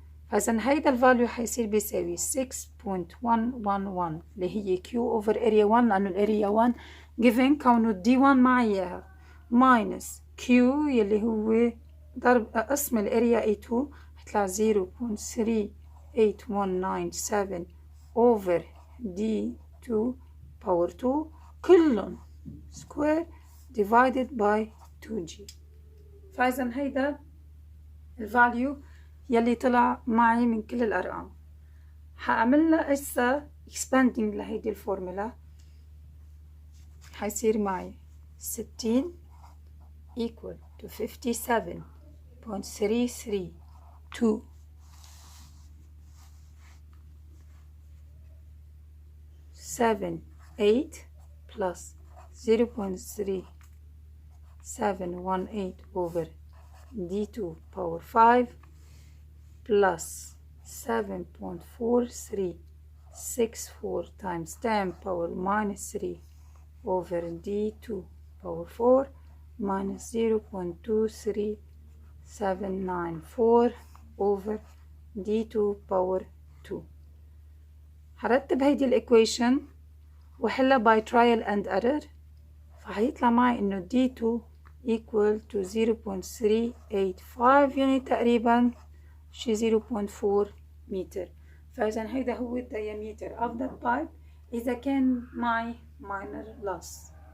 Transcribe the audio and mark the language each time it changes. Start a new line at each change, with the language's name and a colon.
Arabic: فإذا هيدا الفاليو حيصير بيساوي 6.111 اللي هي
English: Q over area 1
Arabic: لأنه الاريا 1 given كونه D1 معي إياها minus Q يلي هو ضرب قسم الاريا A2 هيطلع 0.38197
English: over D2 power 2
Arabic: كلهم
English: square divided by 2G.
Arabic: فإذا هيدا الفاليو يلي طلع معي من كل الأرقام. هعملها هسه expanding لهيدي الفورمولا، حيصير معي 60
English: equal to 57.332 78 plus 0.3718 over D2 power 5 plus 7.4364 times 10 power minus 3 over D2 power 4 minus 0.23794 over D2 power 2.
Arabic: هرتب هيدي الإيكويشن وحلها
English: by trial and error،
Arabic: فهيطلع معي إنه
English: D2 equal to 0.385
Arabic: يعني تقريبا شي 0.4 متر. فإذا هيدا هو الديامتر
English: of the pipe
Arabic: إذا كان معي
English: minor loss.